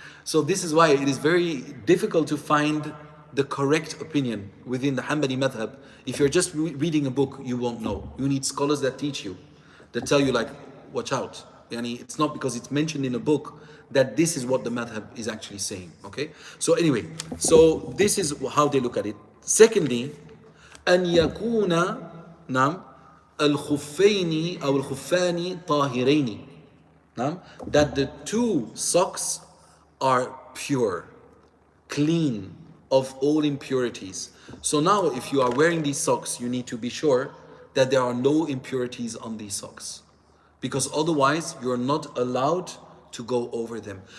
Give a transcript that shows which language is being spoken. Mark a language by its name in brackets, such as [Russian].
[English] So this is why it is very difficult to find the correct opinion within the Hanbali madhab. If you're just reading a book, you won't know. You need scholars that teach you, that tell you like, watch out. Yani it's not because it's mentioned in a book that this is what the madhab is actually saying. Okay. So anyway, so this is how they look at it. [Arabic] Secondly, أن يكون نعم الخفين أو الخفان طاهرين. [English] That the two socks are pure, clean of all impurities. So now if you are wearing these socks, you need to be sure that there are no impurities on these socks, because otherwise you're not allowed to go over them.